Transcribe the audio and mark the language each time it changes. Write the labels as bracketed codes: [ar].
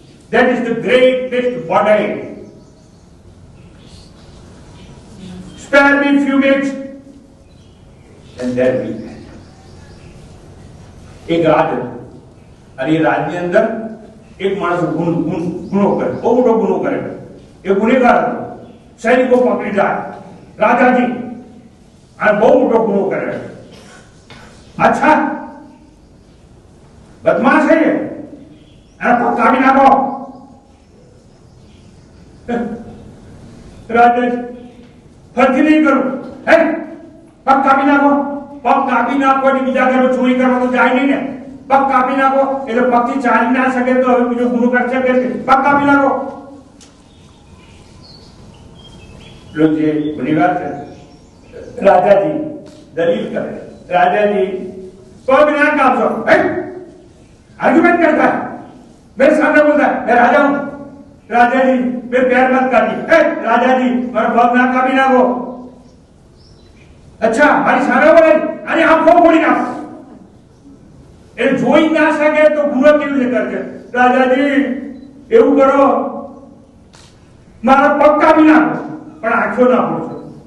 [en] That is the greatest body. Spare me few minutes and there we end. [gu] એક રાજ હતું અને એ રાજની અંદર એક માણસ ગુનો કરે, બહુ મોટો ગુનો કરે. એ ગુનેગાર હતો. સૈનિકો પકડી જાય, રાજાજી આ બહુ મોટો ગુનો કરે. અચ્છા બદમાશ છે, એના પગ કાપી નાખો. રાજા ફરથી નહીં કરું, હે પગ કાપી નાખો. પગ કાપી નાખો એટલે બીજા ઘરમાં ચોરી કરવા તો જાય નહીં ને. પગ કાપી નાખો એટલે પગથી ચાલી ના શકે તો હવે બીજો ગુનો કરશે કે પગ કાપી નાખો. જે ગુનેગાર છે રાજાજી દલીલ કરે, રાજાજી પગ ના કાપશો. [hi] आर्ग्यूमेंट करता है, मेरे सामने बोलता है मैं राजा हूं. राजा जी मेरे पैर मत काटिए. राजा जी मेरा पग ना कापी ना हो. [gu] अच्छा મારી સામે બોલે અને આંખો ફોડી નાખો. એ જોઈ ના શકે તો ગુનો કેવી રીતે કરશે? રાજાજી એવું કરો, મારા પગ કાપી નાખો પણ આંખો ના ફોડશો.